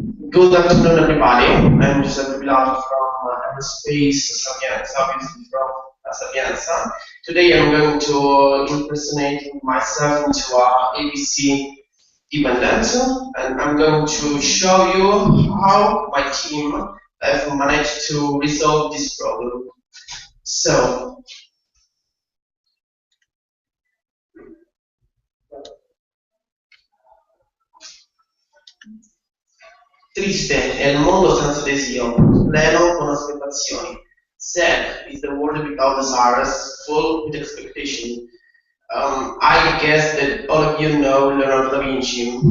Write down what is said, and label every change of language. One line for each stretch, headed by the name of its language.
English: Good afternoon, everybody. I'm Giuseppe Bilato from Aerospace Sapienza, obviously from Sapienza. Today I'm going to impersonate myself into a ABC dependent, and I'm going to show you how my team have managed to resolve this problem.
Italian: So, triste è il mondo senza desio, pleno con aspettazioni.
English: Sad is the world without desires, full with expectation. I guess that all of you know Leonardo da Vinci.